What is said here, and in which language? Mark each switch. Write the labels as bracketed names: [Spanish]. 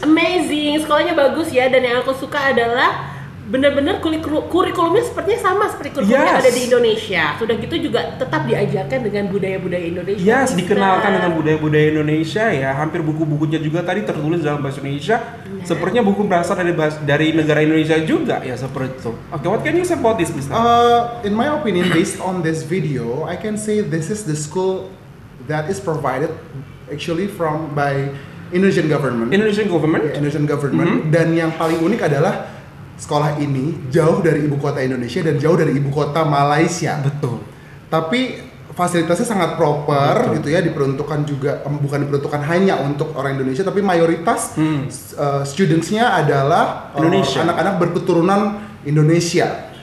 [Indonesian] Amazing, sekolahnya bagus ya, dan yang aku suka adalah benar-benar kurikulumnya sepertinya sama seperti kurikulum yang ada di Indonesia. Sudah gitu juga tetap diajarkan dengan budaya-budaya Indonesia. Yes, dikenalkan dengan budaya-budaya Indonesia ya. Hampir buku-bukunya juga tadi tertulis dalam bahasa Indonesia. Sepertinya buku berasal dari negara Indonesia juga ya, seperti itu. [English] Okay, what can you say about this, Mister? In my opinion, based on this video, I can say this is the school that is provided actually by Indonesian government. Indonesian government. Yeah, Indonesian government. [Indonesian] Dan yang paling unik adalah sekolah ini jauh dari ibu kota Indonesia dan jauh dari ibu kota Malaysia. Betul. Tapi fasilitasnya sangat proper gitu ya, diperuntukkan juga bukan diperuntukkan hanya untuk orang Indonesia, tapi mayoritas students-nya adalah anak-anak berketurunan Indonesia.